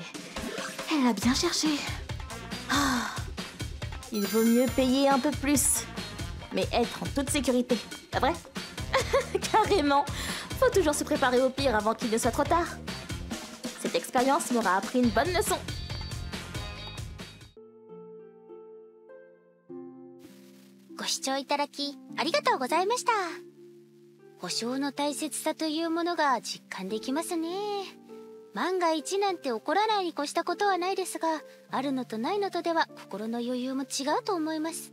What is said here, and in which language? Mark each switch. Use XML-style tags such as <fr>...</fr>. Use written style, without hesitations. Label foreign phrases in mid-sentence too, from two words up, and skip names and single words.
<fr>elle a bien cherché. Ah. Il vaut mieux payer un peu plus. Mais être en toute sécurité, pas vrai? Carrément. Faut toujours se préparer au pire avant qu'il ne soit trop tard. Cette expérience m'aura appris une bonne leçon.</fr> <ja>ご視聴いただきありがとうございました。保証の大切さというものが実感できますね。万が一なんて起こらないに越したことはないですが、あるのとないのとでは心の余裕も違うと思います。</ja>